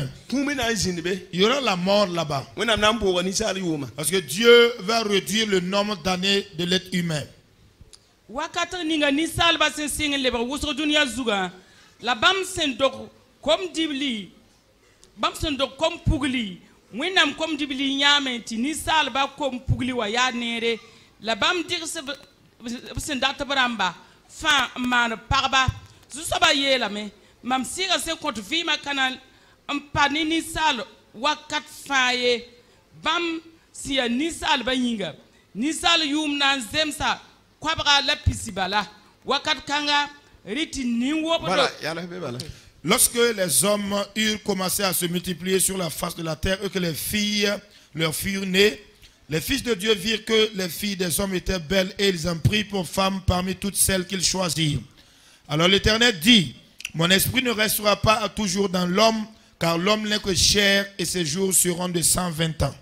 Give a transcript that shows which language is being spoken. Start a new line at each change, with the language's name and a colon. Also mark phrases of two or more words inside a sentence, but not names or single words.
French: Il y aura la mort là-bas. Parce que Dieu va réduire le nombre d'années de l'être humain.
Frafra: La bam sendok comme dibli, bam sendok comme pugli, winam comme dibli nyamenti ni salba comme pugli wa ya nere, la bam dir sendata baramba. Fin man parba zusaba yela me mam sira se compte vi ma canal am panini sal wakat faye bam si ni sal banyinga ni sal yum nan zemsa kwabra la pisibala wakat kanga riti ni wobodo.
French: Lorsque les hommes eurent commencé à se multiplier sur la face de la terre et que les filles leur furent nées, les fils de Dieu virent que les filles des hommes étaient belles et ils en prirent pour femmes parmi toutes celles qu'ils choisirent. Alors l'Éternel dit, mon esprit ne restera pas toujours dans l'homme, car l'homme n'est que chair et ses jours seront de 120 ans.